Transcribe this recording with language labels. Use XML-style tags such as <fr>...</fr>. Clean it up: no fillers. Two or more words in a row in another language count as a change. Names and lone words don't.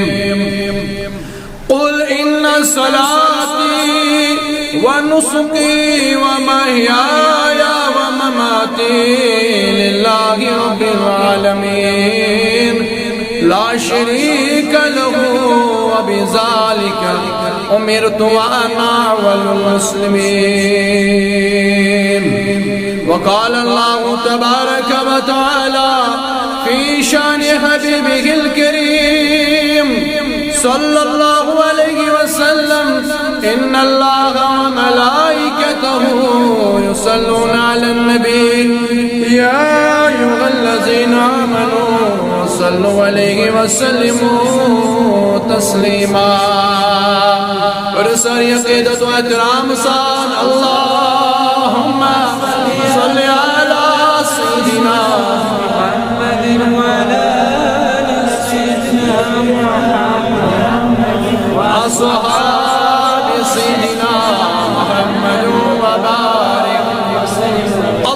<ar>قل إن صلاتي ونسكي ومحياي ومماتي لله رب العالمين لا شريك له وبذلك أمرت وأنا أول المسلمين. وقال الله تبارك وتعالى في شأن حبيبه الكريم صلى الله عليه وسلم إن الله وملائكته يصلون على النبي يا أيها الذين آمنوا صلوا عليه وسلموا تسليما.</ar> <ur>اور ساری عقیدت و احترام سان</ur> <ar>اللهم صل على سيدنا محمد وعلى آل سيدنا محمد وأصحاب سيدنا محمد وبارك وسلم.</ar>